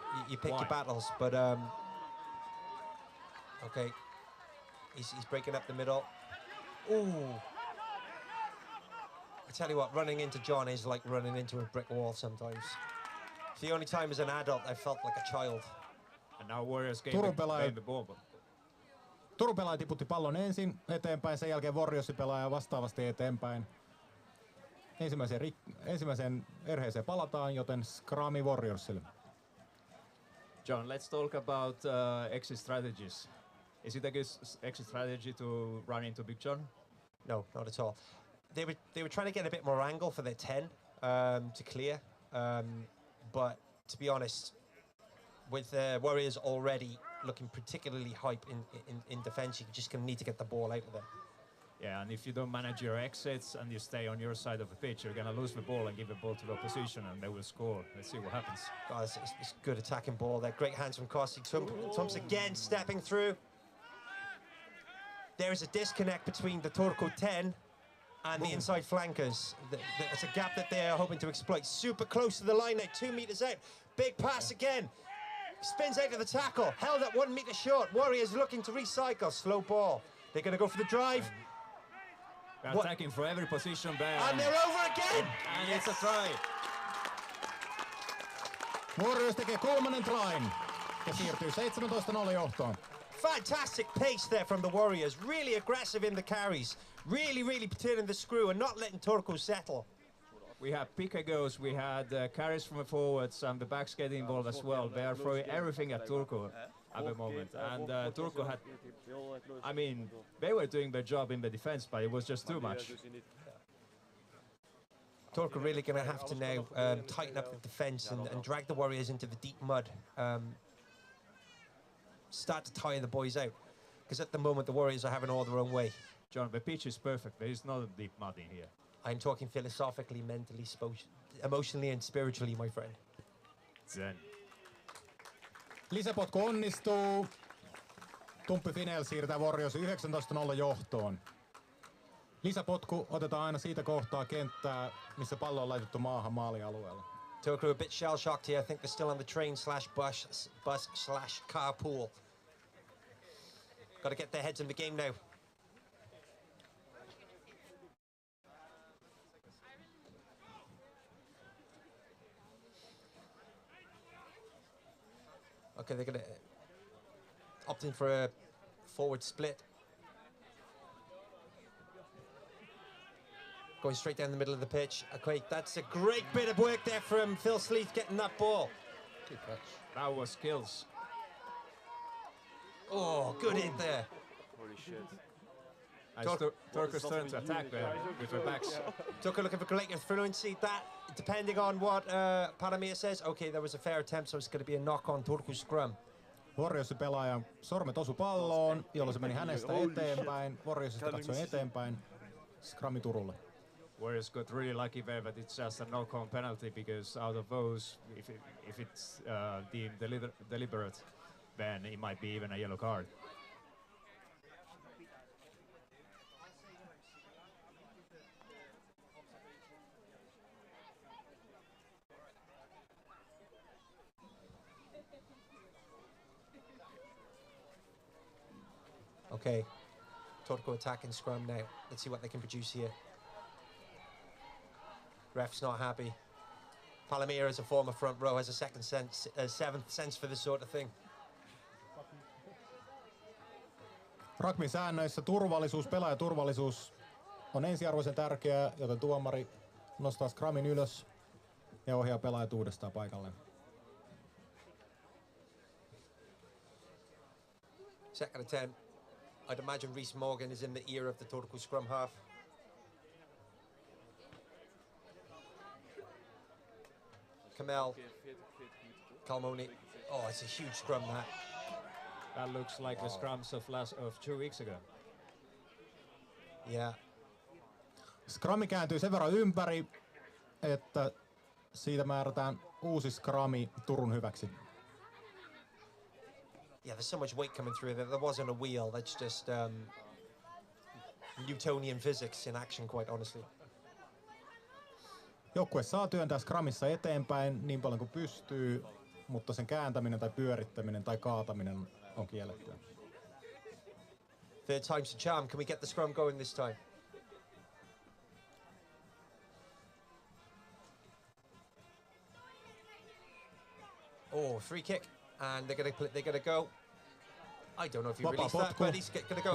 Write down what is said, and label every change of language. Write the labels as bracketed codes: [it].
[en] You pick your battles, but okay. He's breaking up the middle. Ooh. I tell you what, running into John is like running into a brick wall sometimes. It's the only time as an adult I felt like a child. And now Warriors gave the ball. [fi] Turun pelaaja tiputti pallon ensin eteenpäin, sen jälkeen Warriorsin pelaaja vastaavasti eteenpäin. Ensimmäiseen erheeseen palataan, joten scrumi Warriorsille. [en] John, let's talk about exit strategies. Is it a good exit strategy to run into Big John? No, not at all. They were trying to get a bit more angle for their 10 to clear, but to be honest, with the Warriors already looking particularly hype in defense, you're just going to need to get the ball out of there. Yeah, and if you don't manage your exits and you stay on your side of the pitch, you're going to lose the ball and give the ball to the opposition, and they will score. Let's see what happens. Oh, it's good attacking ball there. Great hands from Kosti. Tumps again stepping through. There is a disconnect between the Turku 10 and the inside flankers. It's a gap that they are hoping to exploit. Super close to the line now, 2 meters out. Big pass again. Spins out of the tackle. Held at 1 meter short. Warriors looking to recycle. Slow ball. They're going to go for the drive. They're attacking for every position there. And they're over again! And it's a try. [fi] Warriors tekee kolmannen train ja siirtyy 17-0 johtoon. [en] Fantastic pace there from the Warriors. Really aggressive in the carries. Really turning the screw and not letting Turku settle. We had pick-and-goes, we had carries from the forwards, and the backs getting involved as well. They are throwing everything at Turku at the moment. And Turku had, I mean, they were doing their job in the defense, but it was just too much. Turku really going to have to now tighten up the defense and drag the Warriors into the deep mud. Start to tire the boys out. Because at the moment, the Warriors are having all their own way. John, the pitch is perfect. There is no deep mud in here. I'm talking philosophically, mentally, emotionally and spiritually, my friend. Zen. [fi] Lisäpotku onnistuu. Tumppi Finel siirtää Warriors 19-0 johtoon. Lisäpotku otetaan aina siitä kohtaa kenttää, missä pallo on laitettu maahan maalialueella. [en] Turku a bit shell-shocked here. I think they're still on the train/bus/carpool. Got to get their heads in the game now. Okay, they're going to opt in for a forward split. Going straight down the middle of the pitch. Okay, that's a great bit of work there from Phil Sleeth getting that ball. Good catch. That was skills. Oh, good hit there. Holy shit. Turku's turn to attack with their backs. Turku looking for greater fluency. That, depending on what Palamir says, okay, there was a fair attempt, so it's going to be a knock on Turku's scrum. [fi] Warriorsin pelaajan sormet osu palloon, jolloin se meni hänestä eteenpäin. Warriorsista katsoi eteenpäin. Scrumi Turulle. [en] Warriors got really lucky there that it's just a knock-on penalty, because out of those, if it's deemed deliberate, then it might be even a yellow card. Okay, Turku attacking scrum now. Let's see what they can produce here. Ref's not happy. Palamir, as a former front row, has a seventh sense for this sort of thing. [fi] Rugbyn säännöissä turvallisuus, pelaajaturvallisuus on ensiarvoisen tärkeää, joten tuomari nostaa scrumin ylös ja ohjaa pelaajat uudestaan paikalle. [en] Second attempt. I'd imagine Reese Morgan is in the ear of the Turku scrum half. Kamel, Kalmoni. Oh, it's a huge scrum, that. That looks like the scrums of 2 weeks ago. Yeah. [fi] Scrumi kääntyy sen verran ympäri, että siitä määrätään uusi scrumi Turun hyväksi. [en] Yeah, there's so much weight coming through there. There wasn't a wheel. That's just Newtonian physics in action, quite honestly. [fi] Joukkue saa työntää scrumissa eteenpäin niin paljon kuin pystyy, mutta sen kääntäminen tai pyörittäminen tai kaataminen on kiellettyä. [en] Third time's the charm. Can we get the scrum going this time? Oh, free kick, and they're gonna go. I don't know if he released that, but he's gonna go.